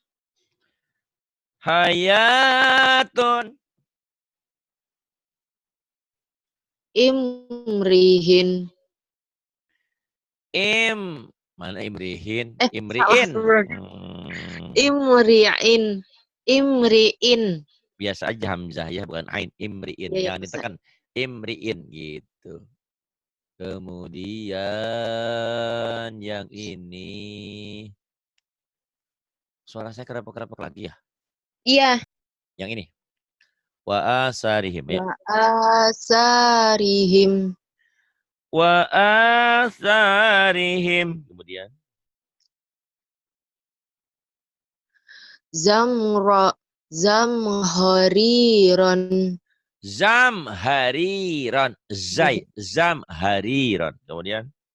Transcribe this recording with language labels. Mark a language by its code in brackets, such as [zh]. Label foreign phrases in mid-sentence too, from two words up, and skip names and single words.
[id] Hayatun. Imrihin. Mana Imrihin? Salah. Imriin. Imri'in. Imri'in. Biasa aja Hamzah ya, bukan Ain. Imriin. Ya, ya, Jangan Pak Ustadz. ditekan. Imriin gitu. Kemudian yang ini. Suara saya kerapek-kerapek lagi ya. Iya. Yang ini. [ar] Wa asarihim ya. Wa asarihim. Wa asarihim. Kemudian. [id] Zamhariron. Zamhariron. Zamhariron. Kemudian.